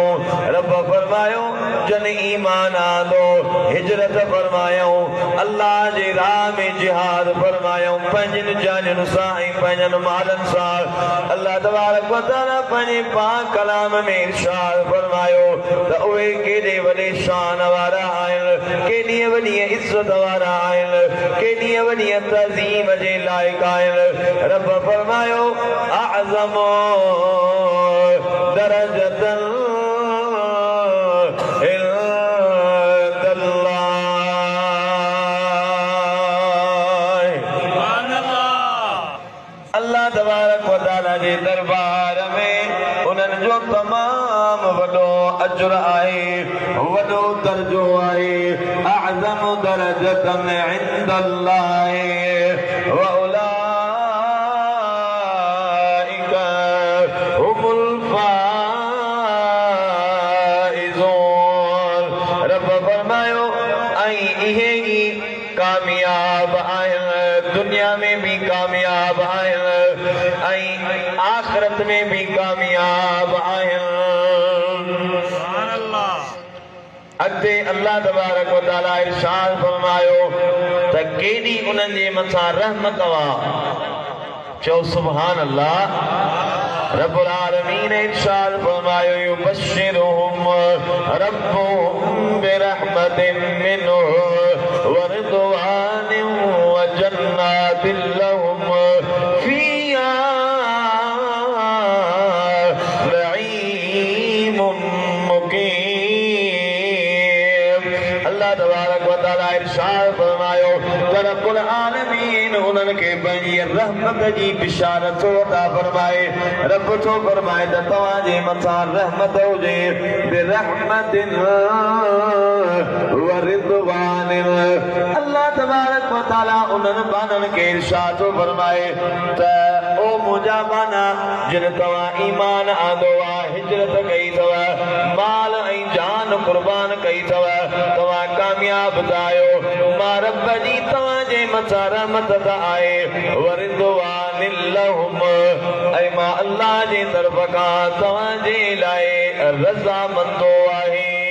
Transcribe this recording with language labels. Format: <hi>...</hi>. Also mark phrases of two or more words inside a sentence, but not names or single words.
<sd>रब फरमायो जन ईमान आंदो हिजरत फरमायो अल्लाह जे राह में जिहाद फरमायो पंहिंजनि जानियुनि सां ऐं पंहिंजनि मालनि सां।</sd> <ar>الله تبارك وتعالى</ar> <sd>पंहिंजे पाक कलाम में इरशाद फरमायो त उहे केॾे वॾे शान वारा आहिनि, केॾी वॾी इज़त वारा आहिनि, केॾी वॾी तज़ीम जे लाइक़ आहिनि। रब फरमायो</sd> <ar>أعظم درجة الله تبارك وتعالى</ar> <sd>जे दरबार में उन्हनि जो तमाम वॾो अजर आहे, वॾो दर्जो आहे।</sd> <ar>أعظم درجة عند الله وأولئك هم الفائزون.</ar> <sd>रब फरमायो ऐं इहे ई कामयाब आहिनि, दुनिया में भी कामयाब आहिनि ऐं आखिरत में भी कामयाब आहिनि। अॻिते</sd> <ar>الله تبارك وتعالى</ar> <sd>इरशाद फरमायो त केॾी उन्हनि जे मथां रहमत वा, चओ</sd> <ar>سبحان الله. رب العالمين</ar> <sd>इरशाद फरमायो</sd> <ar>يبشرهم ربهم برحمة منه ورضوان وجنات لهم فيها نعيم مقيم. الله تبارك وتعالى</ar> <sd>इरशाद फरमायो त</sd> <ar>رب العالمين</ar> <sd>उन्हनि खे पंहिंजी रहमत जी बिशारत अता फरमाए। रब थो फरमाए त तव्हांजे मथां रहमत हुजे</sd> <ar>برحمة ورضوان. الله تبارك وتعالى</ar> <sd>उन्हनि बाननि खे इरशाद थो फरमाए त ओ मुंहिंजा बाना जिन तव्हां ईमान आंदो आहे, हिजरत कई अथव, माल ऐं जान कुर्बान कई अथव, तव्हां कामयाब था आहियो। मां रब जी तव्हांजे मथां रहमत त आहे</sd> <ar>ورضوان لهم,</ar> <sd>ऐं मां अल्लाह जे तरफ़ खां तव्हांजे लाइ रज़ामंदो आहे।</sd>